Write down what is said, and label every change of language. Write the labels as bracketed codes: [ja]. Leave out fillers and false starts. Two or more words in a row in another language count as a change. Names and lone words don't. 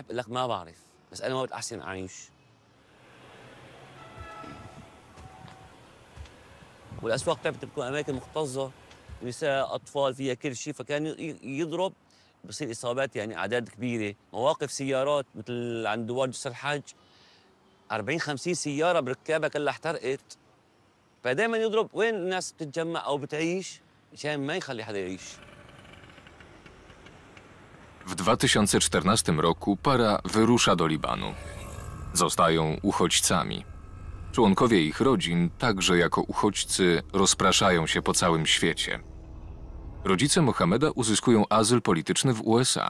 [ar] بقول لك ما بعرف، بس أنا ما بدي أحسن أعيش. والأسواق تبعتها بتكون أماكن مكتظة، نساء، أطفال، فيها كل شيء، فكان يضرب بصير إصابات يعني أعداد كبيرة. مواقف سيارات مثل عند دوار جسر الحج 40-50 سيارة بركابها كلها احترقت. فدايما يضرب وين الناس بتتجمع أو بتعيش مشان ما يخلي حدا يعيش. [pl] W 2014 roku para wyrusza do Libanu. Zostają uchodźcami. Członkowie ich rodzin, także jako uchodźcy, rozpraszają się po całym świecie. Rodzice Mohameda uzyskują azyl polityczny w USA.